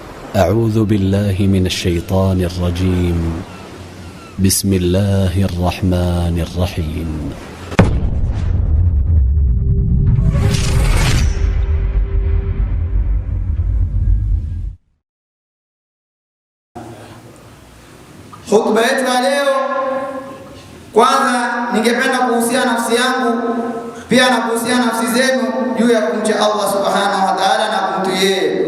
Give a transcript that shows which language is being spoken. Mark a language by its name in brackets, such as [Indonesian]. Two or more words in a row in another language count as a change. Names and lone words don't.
[Arabic] أعوذ بالله من الشيطان الرجيم. بسم الله الرحمن الرحيم. [Swahili] Khutba yetu ya leo, kwanza ningependa kuhusia nafsi yangu pia na kuhusia nafsi zenu juu ya kumcha Allah [Arabic] سبحانه وتعالى [Swahili] na kumtii yeye.